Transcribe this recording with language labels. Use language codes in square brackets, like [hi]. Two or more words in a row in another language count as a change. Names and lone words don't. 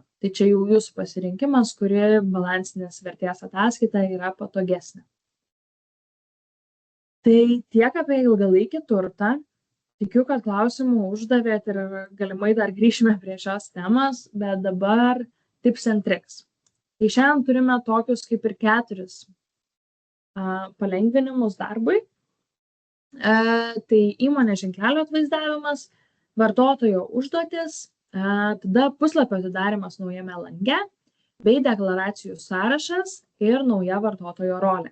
[lt] Tai čia jau jūsų pasirinkimas, kuri balansinės vertės ataskaita yra patogesnė. Tai tiek apie ilgalaikį turtą. Tikiu, kad klausimų uždavėt ir galimai dar grįšime prie šios temos, bet dabar [en] tips and tricks. [lt] Tai šiandien turime tokius kaip ir 4 palengvinimus darbui. Tai įmonės ženklelio atvaizdavimas, vartotojo užduotis, tada puslapio atidarymas naujame lange, bei deklaracijų sąrašas ir nauja vartotojo rolė.